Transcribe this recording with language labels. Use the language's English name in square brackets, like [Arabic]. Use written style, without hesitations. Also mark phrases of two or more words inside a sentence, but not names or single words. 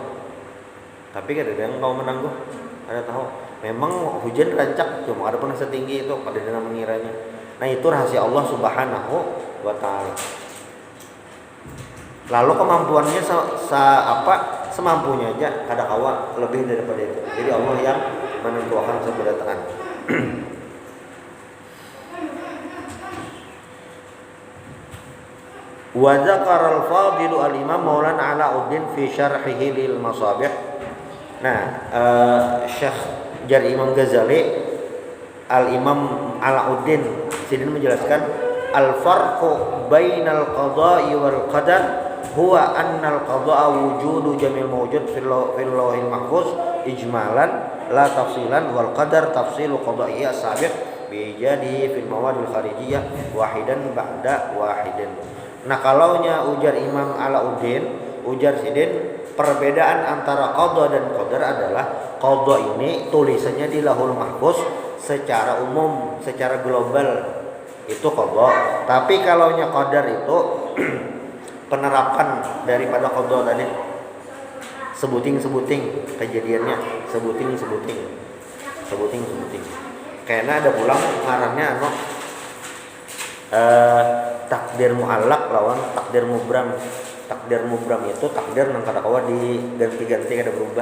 [Banjar] Tapi kadeda yang kau menangguh ada tahu memang hujan rancak cuma ada pun setinggi itu kadeda mengiranya. Nah itu rahasia [Arabic] الله سبحانه وتعالى. [Banjar] Lalu kemampuannya semampunya aja, kada kawa lebih daripada itu. Jadi Allah yang menentukan sebedataan. [Arabic] وذكر الفاضل الإمام مولانا علاء الدين في شرحه للمصابيح. Nah, Syekh Jari Imam Ghazali Al-Imam Alauddin [Banjar] sidin menjelaskan [Arabic] الفرق بين القضاء والقدر هو أن القضاء وجود جميع الموجود في اللوح المحفوظ إجمالا لا تفصيلا والقدر تفصيل القضاء السابق بإيجاد في المواد الخارجية واحدا بعد واحد. [Banjar] Nah kalaunya ujar Imam Alauddin, ujar sidin perbedaan antara qada dan qadar adalah qada ini tulisannya di Lauhul Mahfuz secara umum, secara global itu qada. Tapi kalaunya qadar itu penerapan daripada qada tadi, sebuting kejadiannya, sebuting. Karena ada pulang ngarannya takdir mu'allaq lawan takdir mubram. Takdir mubram itu takdir nang kada kawa diganti-ganti kada berubah.